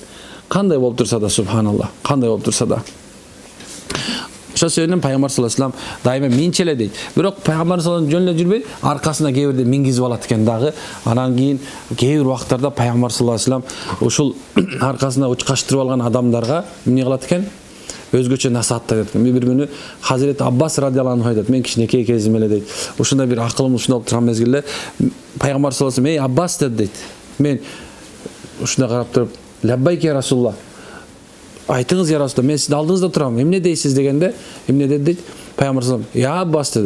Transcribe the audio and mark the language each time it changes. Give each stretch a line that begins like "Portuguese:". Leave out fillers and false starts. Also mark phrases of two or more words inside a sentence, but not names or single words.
Kyrgyz: Кандай болуп турса да субханалла, кандай болуп турса да. Ошол себептен пайгамбар
Arabic: صلى الله عليه وسلم
Kyrgyz: дайыма минчеле дейт. Бирок пайгамбар
Arabic: صلى الله عليه وسلم
Kyrgyz: жөн эле жүрбөй, аркасына кээ бирде мингизип алат экен дагы. Анан кийин кээ бир убактарда пайгамбар
Arabic: صلى الله عليه وسلم
Kyrgyz: ушул аркасына учкаштырып алган адамдарга эмне кылат экен? Өзгөчө насааттайт экен. Бир күнү Hazreti Abbas
Arabic: رضي الله عنه
Kyrgyz: айтат: "Мен кичинекей кезим эле дейт. Ушундай бир акылым ушундай болуп турган мезгилде пайгамбар
Arabic: صلى الله عليه وسلم:
Kyrgyz: "Эй Аббас" дейт. Мен ушундай карап туруп:
Arabic: "لبيك يا رسول الله.
Kyrgyz: Айтыңыз
Arabic: يا رسول الله,
Kyrgyz: мен сиздин алдыңызда турам. Эмне дейсиз?" дегенде, эмне dedi? Пайгамбар
Arabic: صلى الله عليه وسلم: "يا عباس"
Kyrgyz: dedi.